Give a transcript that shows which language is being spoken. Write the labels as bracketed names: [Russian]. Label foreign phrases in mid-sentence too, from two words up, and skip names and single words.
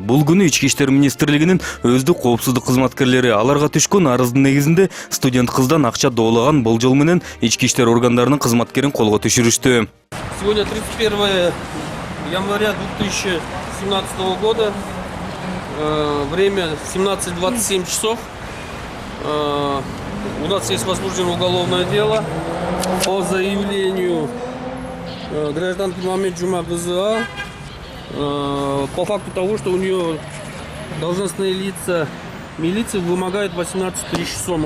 [Kyrgyz] Бул күнү Ички иштер министрлигинин өздүк коопсуздук кызматкерлери аларга түшкөн арыздын негизинде студент кыздан акча доолаган болжол менен ички иштер органдарынын кызматкерин колго түшүрүштү. [Russian] Сегодня 31 января 2017 года, время 17:27 часов. У нас есть возбуждено уголовное дело по заявлению гражданки Мамед Джума ГЗА по факту того, что у нее должностные лица милиции вымогают 18 000 сомов.